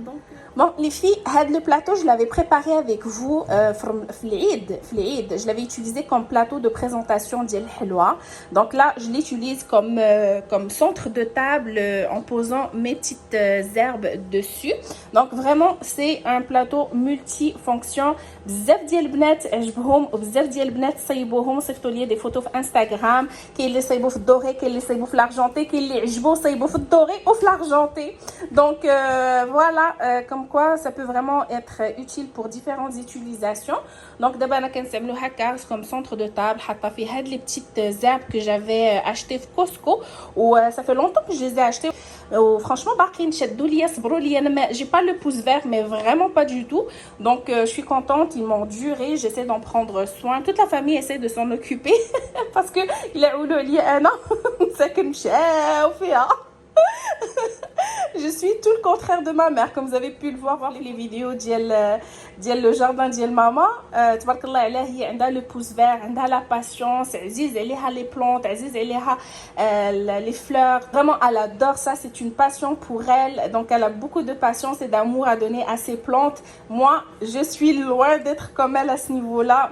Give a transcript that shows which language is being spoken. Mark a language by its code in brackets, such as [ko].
[fr] Donc bon les filles, le plateau je l'avais préparé avec vous [ar] في العيد. [fr] Je l'avais utilisé comme plateau de présentation [ar] ديال الحلوى. [fr] Donc là je l'utilise comme centre de table en posant mes petites herbes dessus. Donc vraiment c'est un plateau multifonction. [ar] بزاف ديال البنات عجبهم وبزاف ديال البنات صيبوهم صيفطوا لي دي فوتو في انستغرام. كاين اللي صيبوا في الدوري كاين اللي صيبوا في لارجونتي كاين اللي عجبوا صيبوا في الدوري وفي لارجونتي. [fr] Donc voilà comme quoi ça peut vraiment être utile pour différentes utilisations. Donc d'abord [ar] انا كنستعملو هكا [fr] comme centre de table. [ar] حاطه فيه هاد [fr] les petites herbes que j'avais acheté [ar] في كوسكو [fr] و ça fait longtemps que je les ai achetés. Franchement [ar] باقيين شدوا ليا صبروا ليا. [fr] انا j'ai pas le pouce vert mais vraiment pas du tout. Donc je suis contente, ils m'ont duré, j'essaie d'en prendre soin. Toute la famille essaie de s'en occuper parce que il a eu [ar] لي انا ساكن مشاو فيها. [fr] Je suis tout le contraire de ma mère comme vous avez pu le voir les vidéos ديال le jardin [ar] ديال ماما. تبارك الله عليها هي عندها [fr] le pouce vert, [ar] عندها [fr] la patience, [ar] عزيز عليها [fr] les plantes, [ar] عزيز عليها [fr] les fleurs. Vraiment elle adore ça, c'est une passion pour elle. Donc elle a beaucoup de patience et d'amour à donner à ses plantes. Moi, je suis loin d'être comme elle à ce niveau-là.